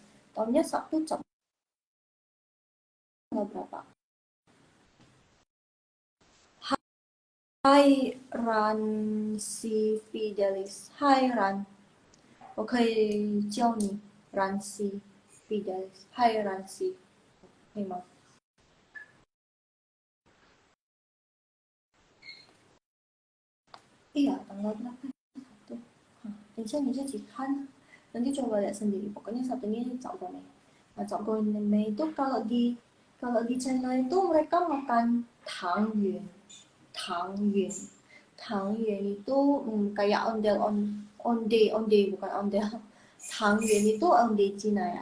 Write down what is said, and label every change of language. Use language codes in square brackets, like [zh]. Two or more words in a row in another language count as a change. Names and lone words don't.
[id] Tahunnya Sabtu Cap tanggal berapa? Hai Ran si Fidelis. Hai Ran. [zh] 我可以叫你 Ransi Fidelis. Hai Ransi. 可以吗？ [id] Iya, tanggal berapa? Satu. Hah, [zh] 等一下你自己看. [id] Nanti coba lihat sendiri. Pokoknya satunya Cap Gome. Nah, Cap Gome itu kalau di China itu mereka makan tangyuan. Tangyuan. Tangyuan itu kayak onde bukan ondel. Tangyuan itu onde Cina ya.